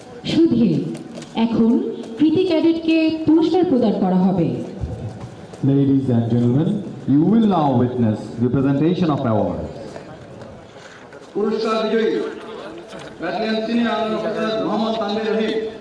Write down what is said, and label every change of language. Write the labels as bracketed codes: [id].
[bn] সুধীর, এখন কৃতি ক্যাডেটকে পুরস্কার প্রদান করা হবে। [en] Ladies and gentlemen, you will now witness the presentation of awards. [bn] পুরস্কার বিজয়ী battalion senior army officer Mohammad Tanvir রহিম।